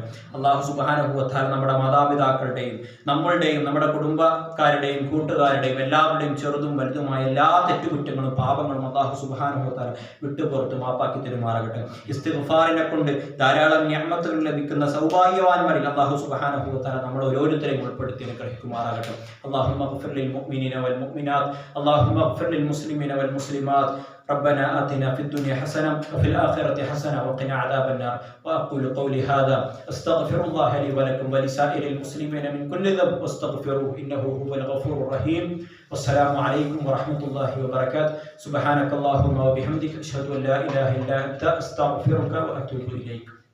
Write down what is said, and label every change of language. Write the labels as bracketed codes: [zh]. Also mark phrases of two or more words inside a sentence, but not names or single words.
[ar] الله سبحانه و تعالى [ml] നമ്മുടെ മാതാപിതാക്കളുടെയും നമ്മളുടെയും നമ്മുടെ കുടുംബക്കാരുടെയും കൂട്ടുകാരുടെയും എല്ലാവരുടെയും ചെറുതും വലുതുമായ എല്ലാ തെറ്റുകുറ്റങ്ങളും പാപങ്ങളും [ar] الله سبحانه و تعالى [ml] വിട്ടുപുറത്ത് മാപ്പാക്കി തരുമാറാകട്ടെ. ഇസ്തിഗ്ഫാറിനെ കൊണ്ട് ധാരാളം നിഅമത്തുകൾ ലഭിക്കുന്ന സൗഭാഗ്യവാന്മാരിൽ [ar] الله سبحانه و تعالى [ml] നമ്മൾ ഓരോരുത്തരെയും ഉൾപ്പെടുത്തി അനുഗ്രഹിക്കുമാറാകട്ടെ. [ar] اللهم اغفر للمؤمنين والمؤمنات اللهم اغفر للمسلمين والمسلمات ربنا آتنا في الدنيا حسنة وفي الآخرة حسنة وقنا عذاب النار وأقول قولي هذا أستغفر الله لي ولكم ولسائر المسلمين من كل ذنب واستغفروه إنه هو الغفور الرحيم والسلام عليكم ورحمة الله وبركاته سبحانك اللهم وبحمدك أشهد أن لا إله إلا أنت أستغفرك وأتوب إليك.